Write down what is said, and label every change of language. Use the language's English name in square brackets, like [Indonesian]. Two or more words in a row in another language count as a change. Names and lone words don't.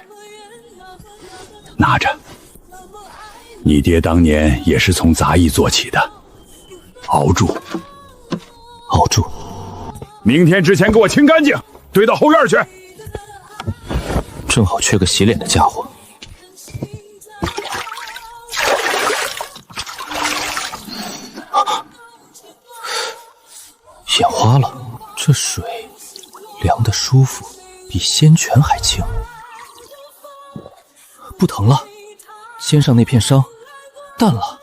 [Chinese] 拿着，你爹當年也是從雜役做起的，熬住，熬住。明天之前給我清乾淨，堆到後院去。正好缺個洗臉的家伙。眼花了，這水涼得舒服，比仙泉還清。不疼了，肩上那片傷淡了。